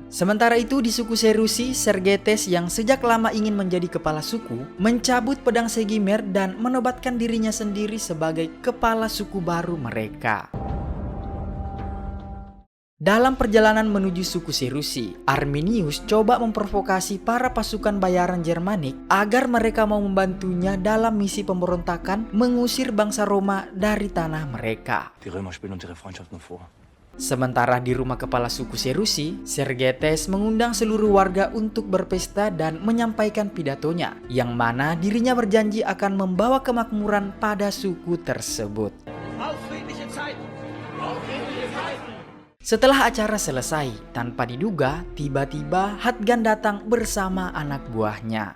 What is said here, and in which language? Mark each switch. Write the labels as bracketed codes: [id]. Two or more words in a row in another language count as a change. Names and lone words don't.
[id] Sementara itu di suku Serusi, Sergetes yang sejak lama ingin menjadi kepala suku mencabut pedang Segimer dan menobatkan dirinya sendiri sebagai kepala suku baru mereka. Dalam perjalanan menuju suku Serusi, Arminius coba memprovokasi para pasukan bayaran Germanik agar mereka mau membantunya dalam misi pemberontakan mengusir bangsa Roma dari tanah mereka. [de] Die Römer spielen uns ihre Freundschaft nur vor. [id] Sementara di rumah kepala suku Serusi, Sergetes mengundang seluruh warga untuk berpesta dan menyampaikan pidatonya, yang mana dirinya berjanji akan membawa kemakmuran pada suku tersebut. Setelah acara selesai, tanpa diduga, tiba-tiba Hadgan datang bersama anak buahnya.